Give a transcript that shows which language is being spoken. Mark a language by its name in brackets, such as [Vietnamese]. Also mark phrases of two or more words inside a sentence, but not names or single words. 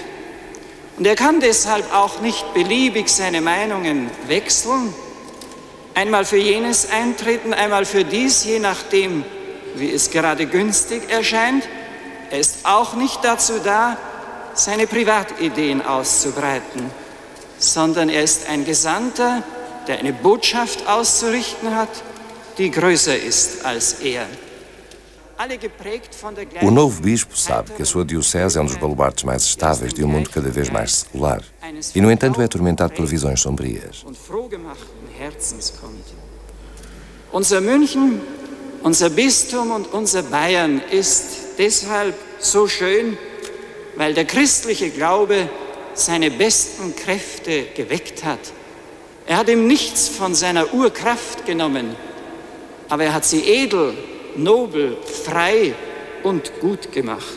[German] Und er kann deshalb auch nicht beliebig seine Meinungen wechseln, einmal für jenes eintreten, einmal für dies, je nachdem, wie es gerade günstig erscheint. Er ist auch nicht dazu da, seine Privatideen auszubreiten, sondern er ist ein Gesandter, der eine Botschaft auszurichten hat, die größer ist als er. [Portuguese] O novo bispo sabe que a sua diocese é dos baluartes mais estáveis de um mundo cada vez mais secular e, no entanto, é atormentado por visões sombrias. [German] Unser München, unser Bistum und unser Bayern ist deshalb so schön, weil der christliche Glaube seine besten Kräfte geweckt hat. Er hat ihm nichts von seiner Urkraft genommen, aber er hat sie edel, nobel, frei und gut gemacht.